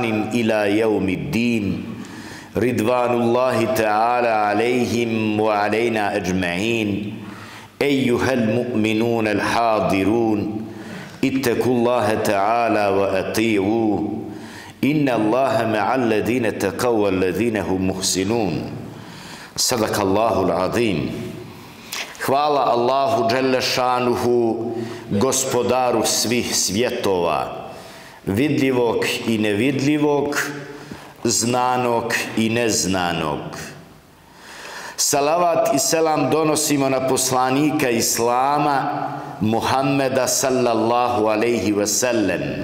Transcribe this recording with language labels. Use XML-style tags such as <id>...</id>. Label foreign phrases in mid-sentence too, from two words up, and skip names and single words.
<ar>إلى يوم الدين رضوان الله تعالى عليهم وعلينا أجمعين أيها المؤمنون الحاضرون اتقوا الله تعالى وأطيعوه إن الله مع الذين اتقوا والذين هم محسنون صدق الله العظيم.</ar> <bs>Hvala Allahu</bs> <ar>جل شأنه,</ar> <bs>gospodaru svih svjetova, vidljivog i nevidljivog, znanog i neznanog. Salavat i selam donosimo na poslanika Islama, Muhammeda</bs> <ar>صلى الله عليه وسلم.</ar>